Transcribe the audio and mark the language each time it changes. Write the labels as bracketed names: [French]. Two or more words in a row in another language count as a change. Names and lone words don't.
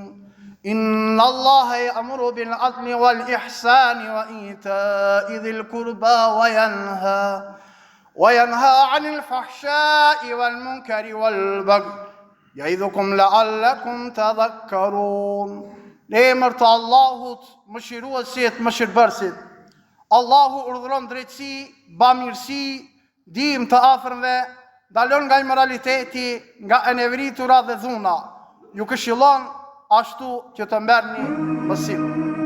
[Arabic] إن الله يأمر بالعدل والإحسان وإيتاء ذي القربى وينهى عن الفحشاء والمنكر والبغي يعظكم لعلكم تذكرون. [Albanian] Emër të Allahut, mëshiruesit, mëshirbërësit. Allahu urdhëron drejtësi, bamirësi, ndihmë të afërmve, ndalon nga immoraliteti, nga enevritura dhe dhuna. Ju këshillon ashtu që të merrni mësim.